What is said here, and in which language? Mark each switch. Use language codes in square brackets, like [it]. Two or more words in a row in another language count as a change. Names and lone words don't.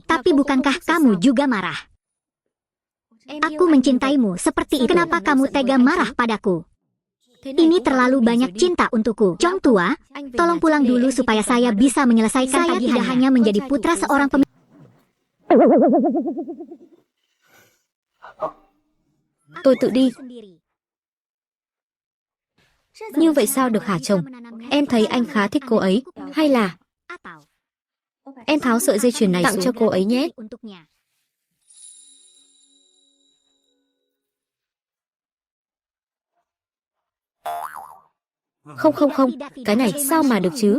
[id] Tapi bukankah kamu juga marah? Aku mencintaimu seperti itu. Kenapa kamu tega marah padaku? Ini terlalu banyak cinta untukku. Chong Tua, tolong pulang dulu supaya saya bisa menyelesaikan tagihannya. Saya tidak hanya menjadi putra seorang pemimpin. [vi] Tôi tự đi. Như vậy sao được hả chồng? Em thấy anh khá thích cô ấy. Hay là em tháo sợi dây chuyền này tặng cho cô ấy nhé. Không, cái này sao mà được chứ?